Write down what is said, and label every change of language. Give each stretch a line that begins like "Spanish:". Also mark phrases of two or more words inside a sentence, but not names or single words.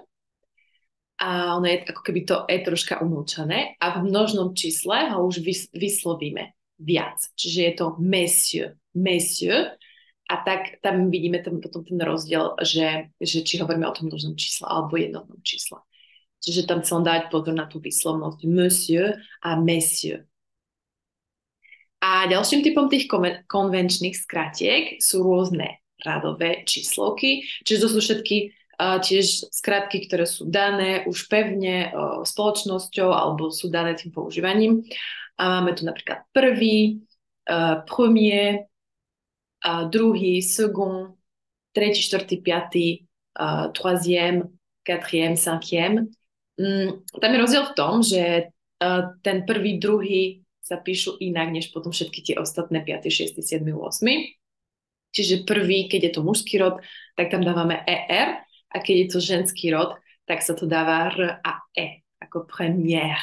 Slovak: A ono je ako keby to je troška umlčané. A v množnom čísle ho už vyslovíme viac. Čiže je to monsieur. Monsieur. A tak tam vidíme potom ten rozdiel, že či hovoríme o tom množnom čísle alebo jednotnom čísle. Čiže tam chcem dať pozor na tú výslovnosť monsieur a messieurs. A ďalším typom tých konvenčných skratiek sú rôzne radové číslovky, čiže to sú všetky tiež skratky, ktoré sú dané už pevne spoločnosťou alebo sú dané tým používaním. A máme tu napríklad prvý, premier, druhý, second, tretí, štvrtý, piatý,
French: troisième, quatrième, cinquième.
Slovak: Tam je rozdiel v tom, že ten prvý, druhý sa píšu inak, než potom všetky tie ostatné 5., 6., 7., 8. Čiže prvý, keď je to mužský rod, tak tam dávame ER, a keď je to ženský rod, tak sa to dáva R a E, ako première.